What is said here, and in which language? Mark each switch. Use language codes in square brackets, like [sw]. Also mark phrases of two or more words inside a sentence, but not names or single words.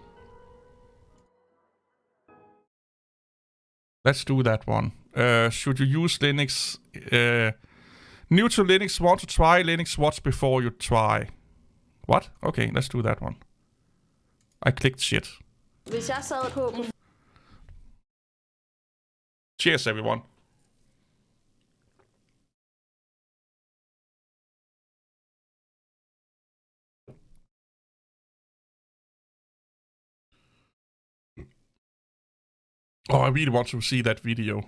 [en] Let's do that one. Should you use Linux? New to Linux, want to try Linux, watch before you try. What? Okay, let's do that one. I clicked shit. [da] Hvis jeg sad på... [en] Cheers, everyone. Oh, I really want to see that video.